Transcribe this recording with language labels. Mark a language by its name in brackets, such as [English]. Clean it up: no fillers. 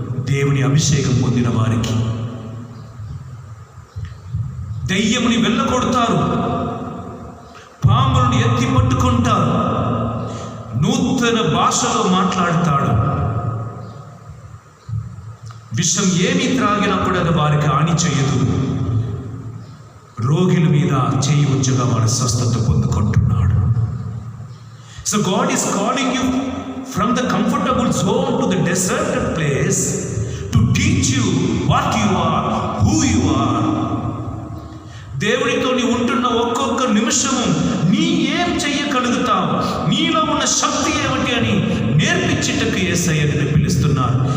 [Telugu] దేవుని అభిషేకం పొందిన వారికి దయ్యముని వెళ్ళగొడతారు, పాములను ఎత్తి పట్టుకుంటారు, నూతన భాషలో మాట్లాడతాడు. విషం ఏమి త్రాగినప్పుడు అది వారికి హాని చేయదు. రోగుల మీద చేయి ఉంచగా వాడు స్వస్థత పొందుకుంటున్నాడు. [English] So God is calling you from the comfortable zone to the deserted place to teach you what you are, who you are. [Telugu] దేవుడితో నీ ఉంటున్న ఒక్కొక్క నిమిషము నీ ఏం చెయ్యగలుగుతావు, నీలో ఉన్న శక్తి ఏమిటి అని నేర్పించేటకు యేసయ్య నిన్ను పిలుస్తున్నారు.